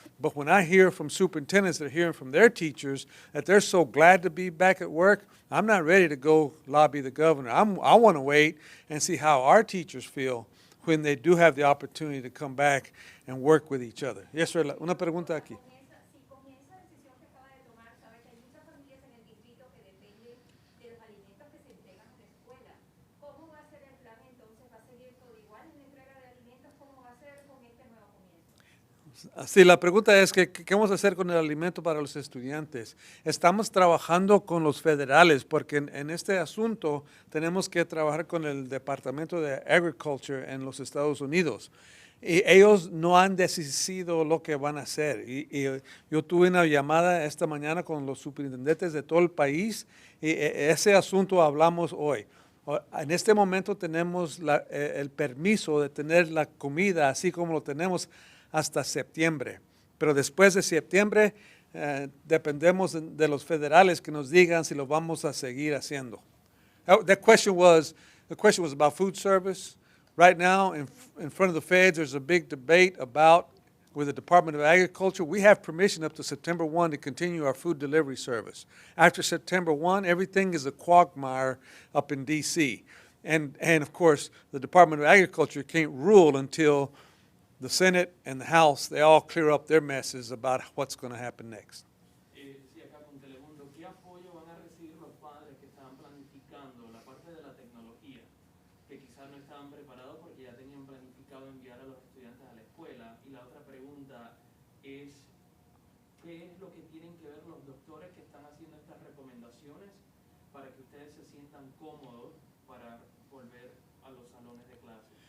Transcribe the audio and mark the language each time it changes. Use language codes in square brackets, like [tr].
[en] But when I hear from superintendents that are hearing from their teachers that they're so glad to be back at work, I'm not ready to go lobby the governor. I want to wait and see how our teachers feel when they do have the opportunity to come back and work with each other. Yes, sir. [es] Una pregunta aquí. Si con esa decisión que acaba de tomar, sabe que hay muchas familias en el distrito que dependen de los alimentos que se entregan en la escuela. ¿Cómo va a ser el plan entonces? ¿Va a seguir todo igual en la entrega de alimentos? ¿Cómo va a ser con este nuevo comienzo? Sí, la pregunta es que qué vamos a hacer con el alimento para los estudiantes. Estamos trabajando con los federales porque en este asunto tenemos que trabajar con el Departamento de Agriculture en los Estados Unidos. Y ellos no han decidido lo que van a hacer. Y yo tuve una llamada esta mañana con los superintendentes de todo el país y ese asunto hablamos hoy. En este momento tenemos el permiso de tener la comida así como lo tenemos hasta septiembre. Pero después de septiembre dependemos de los federales que nos digan si lo vamos a seguir haciendo. [en] The question was about food service. Right now, in front of the feds, there's a big debate about, with the Department of Agriculture, we have permission up to September 1 to continue our food delivery service. After September 1, everything is a quagmire up in D.C. And of course, the Department of Agriculture can't rule until the Senate and the House, they all clear up their messes about what's going to happen next. [es] Sí, acá con Telemundo, ¿qué apoyo van a recibir los padres que estaban planificando la parte de la tecnología? Que quizás no estaban preparados porque ya tenían planificado enviar a los estudiantes a la escuela. Y la otra pregunta es, ¿qué es lo que tienen que ver los doctores que están haciendo estas recomendaciones para que ustedes se sientan cómodos para volver a los salones de clase?